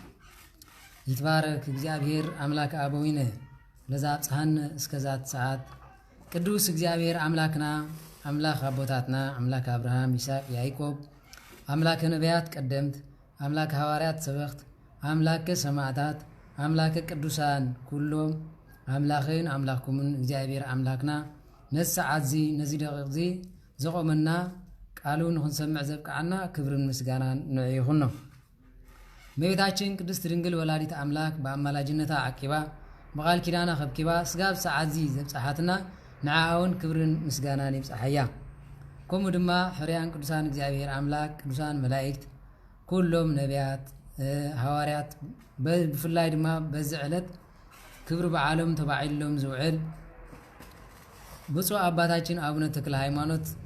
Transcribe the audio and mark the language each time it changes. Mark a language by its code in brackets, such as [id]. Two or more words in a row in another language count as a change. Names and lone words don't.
[gez] ይትባረክ እግዚአብሔር አምላክ አበዊነ ለዛብጽሐነ እስከዛት ሰዓት [ti] ቅዱስ እግዚአብሔር አምላክና አምላክ አቦታትና አምላክ አብርሃም ይስሐቅ ያዕቆብ አምላክ ነቢያት ቀደምት አምላክ ሐዋርያት ሰበኽት አምላክ ሰማዕታት አምላክ ቅዱሳን ኩሎም አምላኽን አምላክኩምን እግዚአብሔር አምላክና ነሰዓት ዚ ነዚ ደቂቕ ዚ ዘቆመና ቃሉን ክንሰምዕ ዘብቃዓና ክብርን ምስጋናን ንዑ ይኹኖ። እመቤታችን ቅድስት ድንግል ወላዲት አምላክ በአማላጅነታ ዓቂባ በቃል ኪዳና ከብኪባ ስጋብ ሰዓት ዚ ዘብፅሓትና ንዓውን ክብርን ምስጋናን ይብፅሓያ። ከምኡ ድማ ሕርያን ቅዱሳን እግዚአብሔር አምላክ ቅዱሳን መላእክት ኩሎም ነቢያት ሐዋርያት ብፍላይ ድማ በዚ ዕለት ክብሪ በዓሎም ተባዒሎም ዝውዕል ብፁዕ አባታችን አቡነ ተክለ ሃይማኖት